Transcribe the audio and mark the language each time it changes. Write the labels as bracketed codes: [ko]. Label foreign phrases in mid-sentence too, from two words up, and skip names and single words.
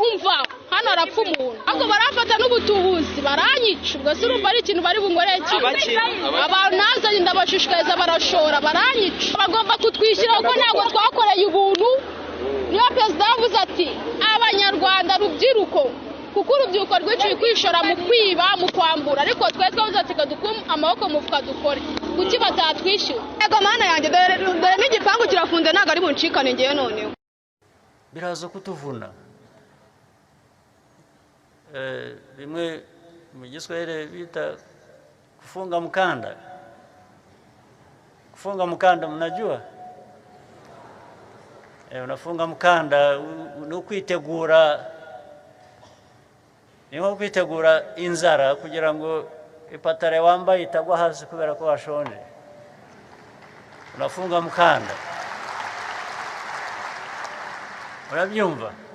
[rw] umva hano arapfa umuntu ahubwo barafata n'ubutubuzi baranyica ubwo se urumva ari ikintu bari bungoreke abantu nazanye ndabashishikariza barashora baranyica bagomba kutwishyira kuko ntabwo twakoreye ubuntu niyo perezida yavuze ati abanyarwanda rubyiruko kuko urubyiruko rwiciye kwishora mu kwiba mu kwambura ariko twe twavuze ati kadukume amaboko mufuka dukore kuki batatwishyura ego mana yanjye dore n'igipangu kirafunze ntabwo ari buncikane ngewe noneho biraza kutuvuna bimwe mu Giswahili bita [sw] kufunga mkanda. Kufunga mkanda mnajua? Unafunga mkanda [rw] nukwitegura niho kwitegura inzara kugira ngo ipatare wambaye itagwa hasi kubera ko washonje. [sw] Unafunga mkanda. Urabyumva?